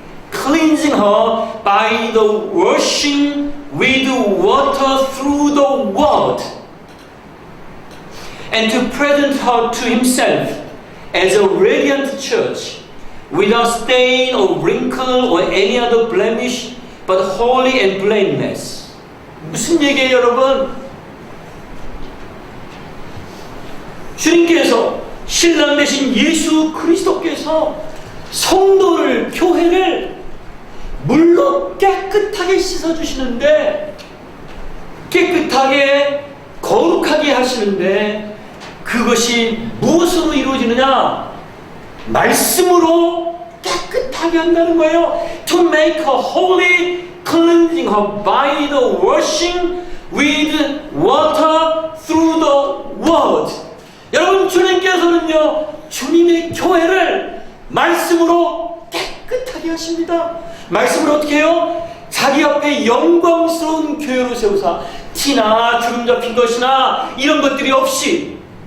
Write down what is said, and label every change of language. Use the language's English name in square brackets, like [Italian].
[English] cleansing her by the washing with water through the word, and to present her to himself as a radiant church, without stain or wrinkle or any other blemish, but holy and blameless. [Korean] 무슨 얘기예요, 여러분? 주님께서 신랑 되신 예수 그리스도께서 성도를, 교회를 물로 깨끗하게 씻어주시는데, 깨끗하게 거룩하게 하시는데, 그것이 무엇으로 이루어지느냐? 말씀으로 깨끗하게 한다는 거예요. [English] To make her holy, cleansing her by the washing with water through the word. [Korean] 여러분, 주님께서는요, 주님의 교회를 말씀으로 깨끗하게 하십니다. 말씀으로 어떻게 해요? 자기 앞에 영광스러운 교회로 세우사 티나 주름 잡힌 것이나 이런 것들이 없이.